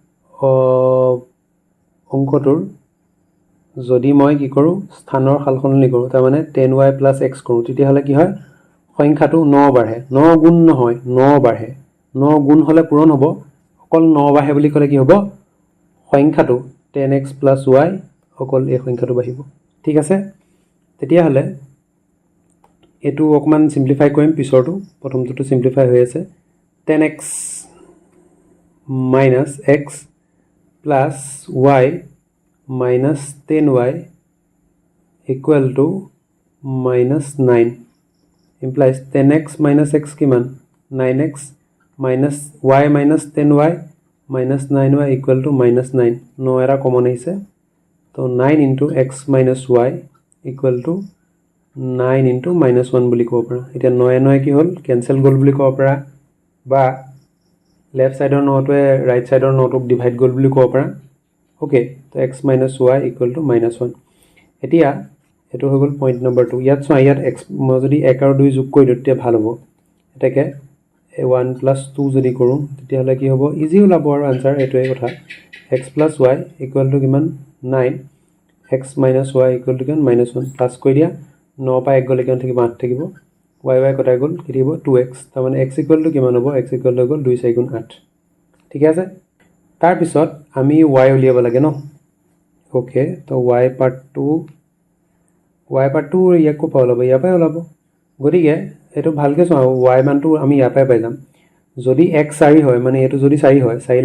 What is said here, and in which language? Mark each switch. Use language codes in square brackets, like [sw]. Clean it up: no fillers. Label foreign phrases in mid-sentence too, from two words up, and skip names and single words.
[as] অংকটোৰ যদি মই কি কৰোঁ স্থানৰ সালসলনি কৰোঁ তাৰ মানে 10y + x কৰোঁ তেতিয়াহ'লে কি হয় সংখ্যাটো 9 বাঢ়ে 9 গুণ নহয় 9 বাঢ়ে 9 গুণ হ'লে পূৰণ হ'ব অকল 9 বাঢ়ে বুলি ক'লে কি হ'ব সংখ্যাটো 10x + y অকল এই সংখ্যাটো বাঢ়িব ঠিক আছে তেতিয়াহ'লে এটো অকমান সিম্পলিফাই কৰিম পিছৰটো প্ৰথমটো সিম্পলিফাই হৈ আছে 10x [en] - x + y minus 10y equal to minus 9 implies 10x minus x কিমান 9x minus y minus 10y minus 9y equal to minus 9 9 [as] এটা কমন আহিছে তো [en] 9 into x minus y equal to 9 into minus 1 বুলি [as] ক'ব পাৰা এতিয়া 9 9 কি হ'ল কেনসেল গ'ল বুলি ক'ব পাৰা বা [en] left side [as] 9টোৱে [en] right side [as] 9টোক ডিভাইড গ'ল বুলি ক'ব পাৰা ওকে তো [en] x minus y equal to minus [as] 1 এতিয়া এটো হৈ গ'ল [en] point number [as] 2 ইয়াত চোৱা ইয়াত x মই যদি 1 আৰু 2 যোগ কৰি দিওঁ তেতিয়া ভাল হ'ব এটাকে 1 + 2 যদি কৰোঁ তেতিয়াহ'লে কি হ'ব ইজি ওলাব আৰু আনসাৰ এটোৱে কথা [en] x + y equal to [as] কিমান 9 [en] x minus y equal to [as] কিমান -1 প্লাস কৰি দিয়া 9 পা 1 গ'লে কিমান থাকিব 8 থাকিব y y কটাই গ'ল কি থাকিব 2x তাৰ মানে [en] x equal to [as] কিমান হ'ব [en] x equal to [as] গ'ল 2 4 গুণ 8 ঠিক আছে তাৰ পিছত আমি y উলিয়াব লাগে ন ওকে তো [en] y part [as] 2 ইয়াক কো পাওলাব ইয়া পাই ওলাব গৰিগে এটো ভালকে চোৱা y মানটো আমি ইয়া পাই যাম যদি x 4 হয় মানে এটো যদি 4 হয় 4